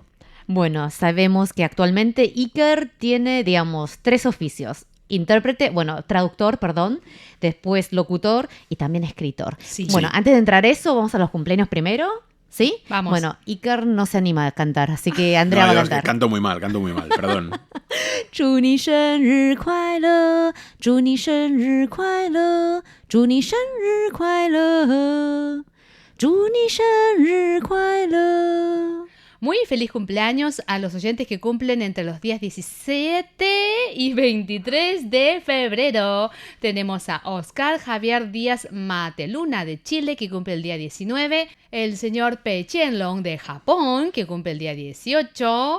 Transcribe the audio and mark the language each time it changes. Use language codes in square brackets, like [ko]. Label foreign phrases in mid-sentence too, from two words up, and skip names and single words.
[es] Bueno, sabemos que actualmente Iker tiene, digamos, 3 oficios. Traductor, después locutor y también escritor. Sí. Bueno, antes de entrar a eso, vamos a los cumpleaños primero, ¿sí? Vamos. Bueno, Iker no se anima a cantar, así que Andrea va a yo cantar. es que canto muy mal, perdón. [zh] 祝你生日快乐，祝你生日快乐，祝你生日快乐，祝你生日快乐。 [es] Muy feliz cumpleaños a los oyentes que cumplen entre los días 17 y 23 de febrero. Tenemos a Oscar Javier Díaz Mateluna de Chile, que cumple el día 19. El señor Pei Qianlong de Japón, que cumple el día 18.